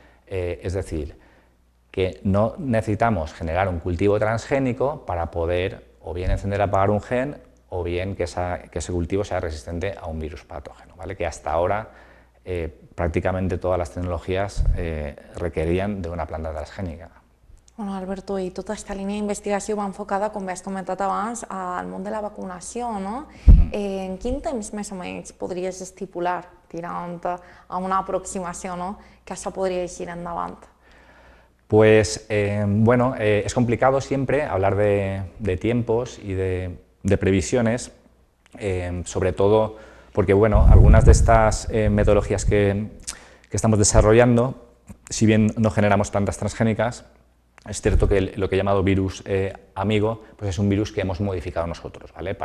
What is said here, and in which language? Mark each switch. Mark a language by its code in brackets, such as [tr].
[es] Es decir, que no necesitamos generar un cultivo transgénico para poder o bien encender o apagar un gen o bien que ese cultivo sea resistente a un virus patógeno, ¿vale? Que hasta ahora prácticamente todas las tecnologías requerían de una planta transgénica. [ca] Bueno, Alberto, i tota aquesta línia d'investigació va enfocada, com has comentat abans, al món de la vacunació, no? En quin temps més o menys podries estipular, tirant a una aproximació, no?, que això podria eixir endavant? [es] Pues, bueno, es complicado siempre hablar de tiempos y de previsiones, sobre todo porque, bueno, algunas de estas metodologías que estamos desarrollando, si bien no generamos plantas transgénicas, es cierto que lo que he llamado virus amigo, pues es un virus que hemos modificado nosotros, ¿vale?